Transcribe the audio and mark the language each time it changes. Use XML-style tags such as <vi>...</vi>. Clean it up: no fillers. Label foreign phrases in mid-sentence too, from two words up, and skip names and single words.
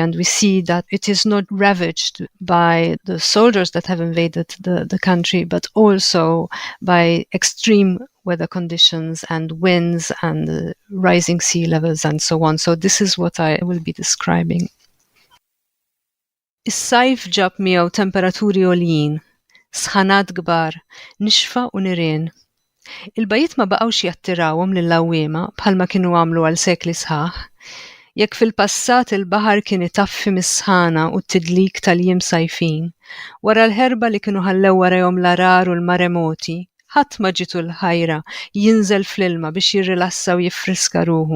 <en>And we see that it is not ravaged by the soldiers that have invaded the country, but also by extreme weather conditions and winds and rising sea levels and so on. So this is what I will be describing.</en> <mt>Is-sajf ġab miegħu temperaturi għoljin, sħanat kbar, nixfa u nirien. Il-bajiet ma baqgħux jattirawhom lill-għawwiema bħalma kienu għamlu għal sekli sħaħ. Jekk fil-passat il-baħar kien itaffi mis-sħana u t-tidlik tal-jiem sajfin, wara l-ħerba li kienu ħallew warahom l-arar u l-maremoti, ħadd ma ġitu l-ħajra jinżel fl-ilma biex jirrilassa u jiffriska ruħu.</mt>